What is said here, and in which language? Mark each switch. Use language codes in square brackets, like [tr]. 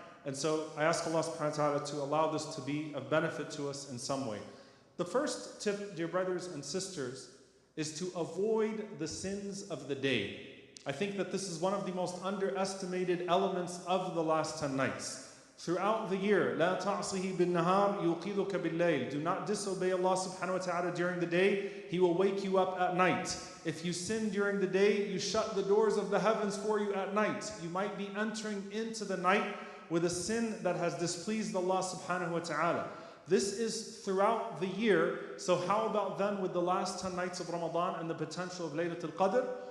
[en] And so I ask Allah subhanahu wa ta'ala to allow this to be of benefit to us in some way. The first tip, dear brothers and sisters, is to avoid the sins of the day. I think that this is one of the most underestimated elements of the last 10 nights. Throughout the year, [ar] لا تعصه بالنهار يوقظك بالليل. [en] Do not disobey Allah subhanahu wa ta'ala during the day, He will wake you up at night. If you sin during the day, you shut the doors of the heavens for you at night. You might be entering into the night with a sin that has displeased Allah subhanahu wa ta'ala. This is throughout the year, so how about then with the last 10 nights of Ramadan and the potential of Laylatul Qadr?